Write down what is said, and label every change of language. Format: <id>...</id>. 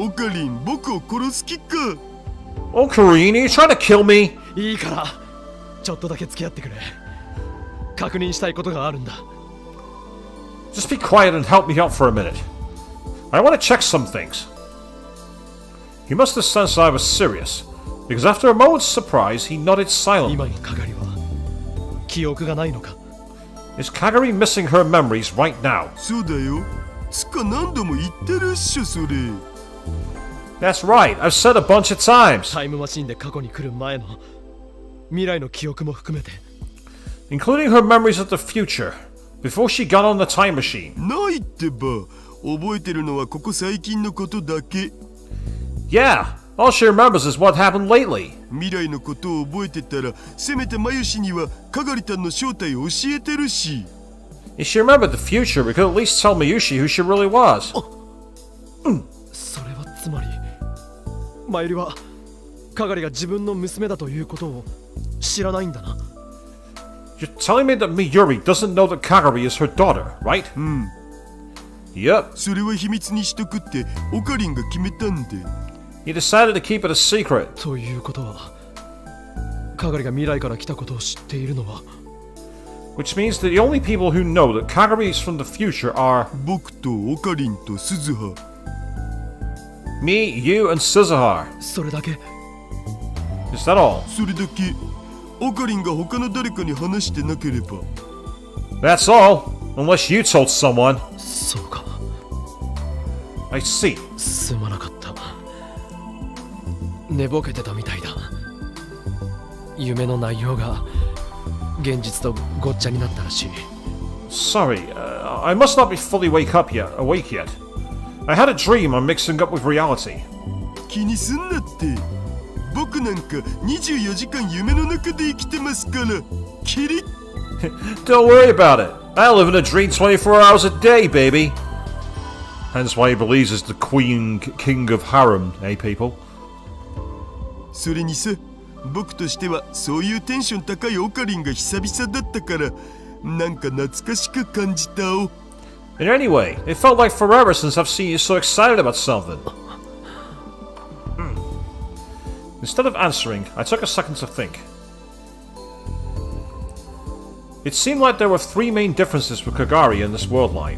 <ja>オカリン、僕を殺す気か。</ja> <en>Ocarine, are you trying to kill me?</en> <ja>いいから。ちょっとだけ付き合ってくれ。確認したいことがあるんだ。</ja> <en>Just be quiet and help me out for a minute. I want to check some things. He must have sensed I was serious, because after a moment's surprise, he nodded silently.</en> <ja>今のかがりは記憶がないのか。</ja> <en>Is Kagari missing her memories right now?</en> <ja>そうだよ。つか何度も言ってるっしょそれ。</ja> <en>That's right, I've said a bunch of times.</en> <ja>タイムマシンで過去に来る前の未来の記憶も含めて。</ja> <en>Including her memories of the future, before she got on the time machine.</en> <ja>ないってば。覚えてるのはここ最近のことだけ。</ja> <en>Yeah, all she remembers is what happened lately.</en> <ja>未来のことを覚えてたら、せめてマユシにはかがりたんの正体を教えてるし。</ja> <en>If she remembered the future, we could at least tell Miyushi who she really was.</en> <ja>それはつまりマユリはかがりが自分の娘だということを知らないんだな。</ja> <en>You're telling me that Miyuri doesn't know that Kagari is her daughter, right? Yep.</en> <ja>それは秘密にしとくってオカリンが決めたんで。</ja> <en>He decided to keep it a secret.</en> <ja>ということはかがりが未来から来たことを知っているのは</ja> <en>Which means that the only people who know that Kagari is from the future are</en> <ja>僕とオカリンと鈴葉。</ja> <en>me, you, and Suzuha.</en> <ja>それだけ。</ja> <en>Is that all?</en> <ja>それだけ。オカリンが他の誰かに話してなければ。</ja> <en>That's all. Unless you told someone.</en> <ja>そうか。</ja> <en>I see.</en> <ja>すまなかった。寝ぼけてたみたいだ。夢の内容が現実とごっちゃになったらしい。</ja> <en>Sorry, I must not be fully awake yet. I had a dream I'm mixing up with reality.</en> <ja>気にすんなって。僕なんか24時間夢の中で生きてますから。キリッ。</ja> <en>Don't worry about it. I live in a dream 24 hours a day, baby. Hence why he believes he's the king of harem, eh, people?</en> <ja>それにさ、僕としてはそういうテンション高いオカリンが久々だったから、なんか懐かしく感じたお。</ja> <en>And anyway, it felt like forever since I've seen you so excited about something. Instead of answering, I took a second to think. It seemed like there were three main differences with Kagari in this world line.</en>